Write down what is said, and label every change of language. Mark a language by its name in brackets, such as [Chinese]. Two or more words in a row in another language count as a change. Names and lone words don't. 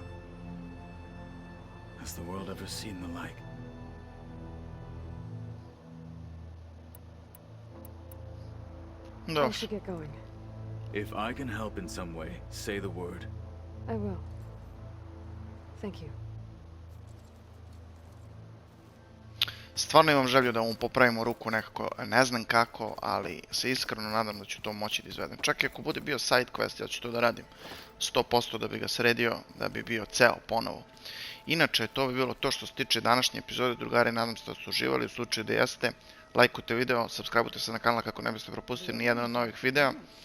[English] Has the world ever seen the like? I should get going. If I can help in some way, say the word. I will. Thank you. [Serbian] Stvarno imam želju da mu popravimo ruku nekako, ne znam kako, ali se iskreno nadam da ću to moći da izvedem. Čak i ako bude bio [English] side quest, [Serbian] ja ću to da radim 100% da bi ga sredio, da bi bio ceo ponovo. Inače, to bi bilo to što se tiče današnje epizode, drugari, nadam se da ste uživali, u slučaju da jeste, lajkujte video, subscribeujte se na kanal kako ne biste propustili nijedan od novih videa.